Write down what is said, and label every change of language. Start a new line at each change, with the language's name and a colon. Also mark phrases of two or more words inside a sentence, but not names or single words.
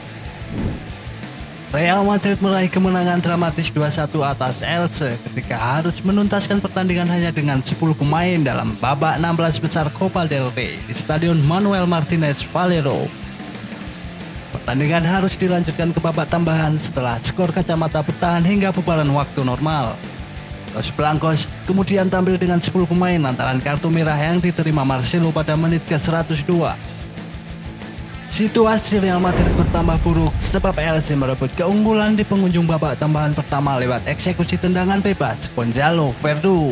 Indonesian: Real Madrid meraih kemenangan dramatis 2-1 atas Elche ketika harus menuntaskan pertandingan hanya dengan 10 pemain dalam babak 16 besar Copa del Rey di Stadion Manuel Martinez Valero. Pertandingan harus dilanjutkan ke babak tambahan setelah skor kacamata bertahan hingga bubaran waktu normal. Los Blancos kemudian tampil dengan 10 pemain lantaran kartu merah yang diterima Marcelo pada menit ke-102. Situasi Real Madrid bertambah buruk sebab Elche merebut keunggulan di penghujung babak tambahan pertama lewat eksekusi tendangan bebas Gonzalo Verdu.